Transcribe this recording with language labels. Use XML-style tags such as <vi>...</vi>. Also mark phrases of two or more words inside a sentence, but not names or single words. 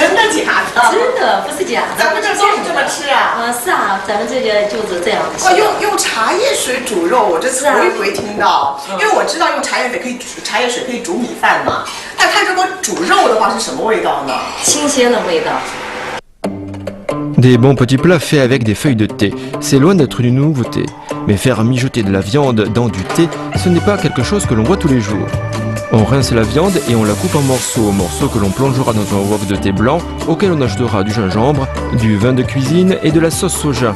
<zh>真的假的？真的，不是假的。咱们这都是这么吃啊？是啊，咱们这个就是这样的。哦，用茶叶水煮肉，我这头一回听到，因为我知道用茶叶水可以煮米饭嘛。但它如果煮肉的话是什么味道呢？新鲜的味道。</zh> <fr>Des bons petits plats faits avec des feuilles de thé, c'est loin d'être une nouveauté. Mais faire mijoter de la viande dans du thé, ce n'est pas quelque chose que l'on voit tous les jours. On rince la viande et on la coupe en morceaux que l'on plongera dans un wok de thé blanc, auquel on ajoutera du gingembre, du vin de cuisine et de la sauce soja.</fr>